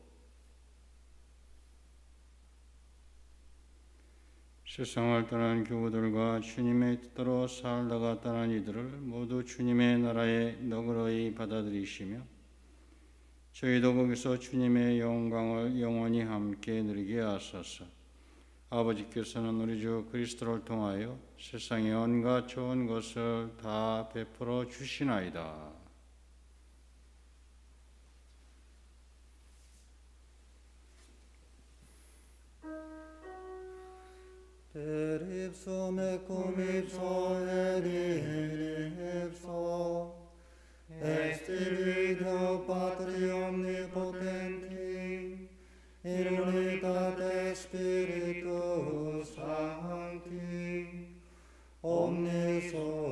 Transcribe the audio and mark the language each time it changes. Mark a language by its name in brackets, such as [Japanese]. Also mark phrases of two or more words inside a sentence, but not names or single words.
[Korean] 세상을 떠난 교우들과 주님의 뜻대로 살다가 떠난 이들을 모두 주님의 나라에 너그러이 받아들이시며 저희도 거기서 주님의 영광을 영원히 함께 누리게 하소서. 아버지께서는 우리 주 그리스도를 통하여 세상의 온갖 좋은 것을 다 베풀어 주시나이다. [Latin] Per ipsum et cum ipso et in ipso ex tibi Deo Patri omnipotenti in unitate Spiritus Sancti omnis